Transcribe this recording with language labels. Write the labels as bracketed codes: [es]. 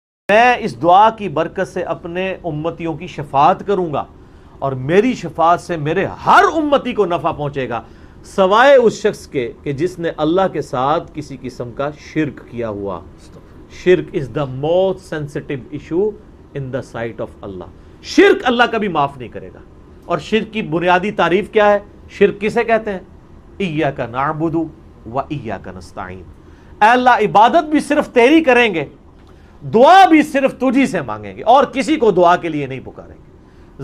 [ur] میں اس دعا کی برکت سے اپنے امتیوں کی شفاعت کروں گا اور میری شفاعت سے میرے ہر امتی کو نفع پہنچے گا سوائے اس شخص کے کہ جس نے اللہ کے ساتھ کسی قسم کا شرک کیا ہوا. [en] شرک is the most sensitive issue in the sight of Allah. [ur] شرک اللہ کبھی معاف نہیں کرے گا. اور شرک کی بنیادی تعریف کیا ہے؟ شرک کسے کہتے ہیں؟ [ar] ایاک نعبد و ایاک نستعین. [ur] اے اللہ عبادت بھی صرف تیری کریں گے, دعا بھی صرف تجھی سے مانگیں گے اور کسی کو دعا کے لیے نہیں پکاریں گے.